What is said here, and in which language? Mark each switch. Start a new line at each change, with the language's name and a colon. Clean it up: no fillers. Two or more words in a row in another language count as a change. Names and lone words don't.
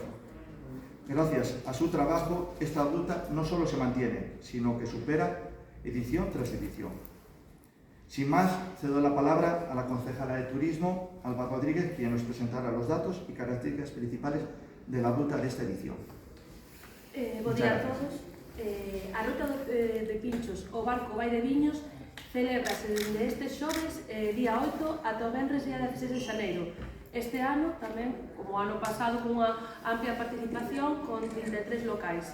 Spanish: Gracias a su trabajo, esta ruta no solo se mantiene, sino que supera edición tras edición. Sin más, cedo la palabra a la concejala de Turismo, Alba Rodríguez, quien nos presentará los datos y características principales de la ruta de esta edición.
Galician: Bo día a todos. A Ruta de Pinchos o Barco Vai de Viños celébrase dende este xoves, día 8, ata o venres día 16 de xaneiro. Este ano, tamén, como o ano pasado, con unha amplia participación con 33 locais.